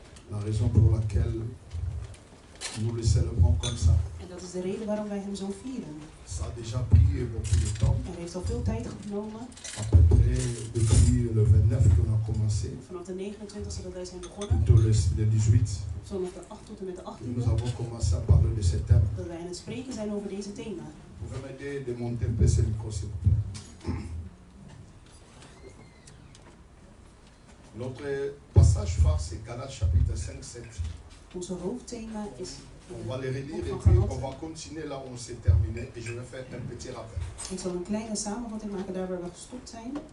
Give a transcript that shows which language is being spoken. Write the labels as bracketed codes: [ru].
[fr] La raison pour laquelle nous le célébrons comme ça. [nl] En dat is de reden waarom wij hem zo vieren. [fr] Ça a déjà pris beaucoup de temps. [nl] Heeft al veel tijd genomen. [fr] À peu près depuis le 29 qu'on a commencé. [nl] Vanaf de 29e dat wij zijn begonnen. Tot [fr] le 18. [nl] Vanaf de 8 tot en met de 18e. [fr] Nous avons commencé à parler de ce thème. [nl] Dat wij aan het spreken zijn over deze thema. [fr] Vous pouvez m'aider de monter un peu ce micro, s'il vous plaît. Notre passage phare, c'est Galates chapitre 5, 7. [nl] Onze hoofdthema is. [fr] On va les relire et puis on va continuer là où on s'est terminé et je vais faire un petit rappel. [nl] Ik zal een kleine samenvatting maken daar waar we gestopt zijn.